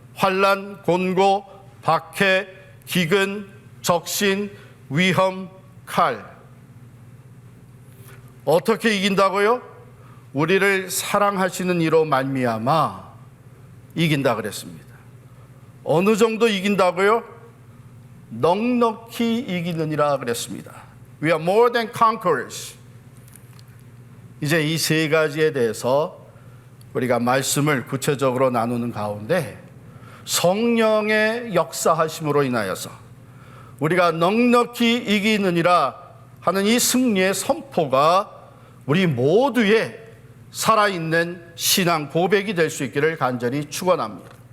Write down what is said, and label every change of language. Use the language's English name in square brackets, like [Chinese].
[Korean] 환난, 곤고, 박해, 기근, 적신, 위험, 칼. 어떻게 이긴다고요? 우리를 사랑하시는 이로 말미암아 이긴다 그랬습니다. 어느 정도 이긴다고요? 넉넉히 이기느니라 그랬습니다. [English] We are more than conquerors. [Korean] 이제 이 세 가지에 대해서 우리가 말씀을 구체적으로 나누는 가운데 성령의 역사하심으로 인하여서 우리가 넉넉히 이기느니라 하는 이 승리의 선포가 우리 모두의 살아있는 신앙 고백이 될 수 있기를 간절히 축원합니다.